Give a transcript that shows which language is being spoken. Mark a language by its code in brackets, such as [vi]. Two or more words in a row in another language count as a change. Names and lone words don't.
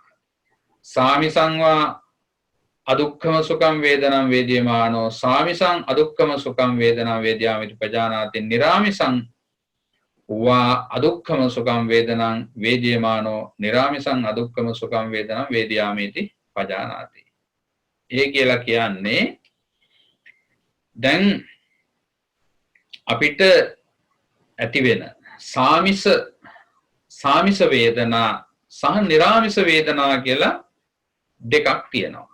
[pi] සාමිසං වා අදුක්ඛම සුඛං වේදනං වේදියමානෝ සාමිසං අදුක්ඛම සුඛං වේදනං වේදියාමිති පජානාති. නිරාමිසං වා අදුක්ඛම සුඛං වේදනං වේදියමානෝ නිරාමිසං අදුක්ඛම සුඛං වේදනං වේදියාමිති පජානාති. [si] ඒ කියලා කියන්නේ දැන් අපිට ඇති වෙන සාමිස වේදනා සහ නිරාමිස වේදනා කියලා දෙකක් තියෙනවා.